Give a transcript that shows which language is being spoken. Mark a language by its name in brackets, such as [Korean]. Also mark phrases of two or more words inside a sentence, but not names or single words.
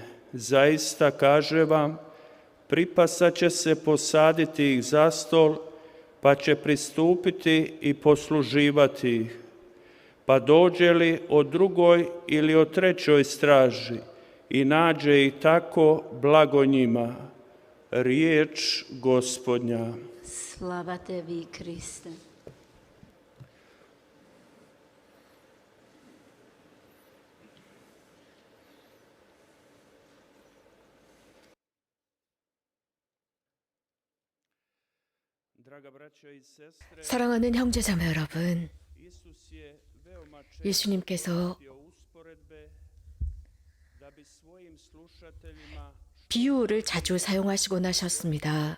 [Croatian] Zaista, kaže vam, pripasat će se posaditi ih za stol, pa će pristupiti i posluživati ih. Pa dođe li o drugoj ili o trećoj straži i nađe ih tako, blago njima. Riječ Gospodnja. Slava tebi, Kriste. [Korean] 사랑하는 형제자매 여러분, 예수님께서 비유를 자주 사용하시곤 하셨습니다.